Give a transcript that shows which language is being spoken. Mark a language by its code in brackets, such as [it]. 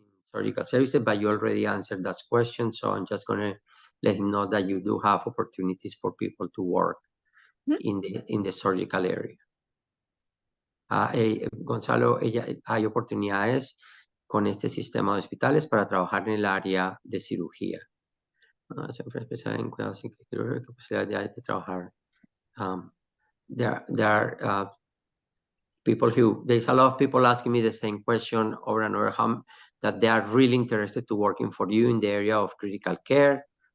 [en] Surgical services, but you already answered that question, so I'm just going to let him know that you do have opportunities for people to work in the surgical area. [es] Gonzalo, hay oportunidades con este sistema de hospitales para trabajar en el área de cirugía. Siempre especial en cuidados quirúrgicos, posibilidad de trabajar. [en] There are people there's a lot of people asking me the same question over and over, that they are really interested to working for you in the area of critical care.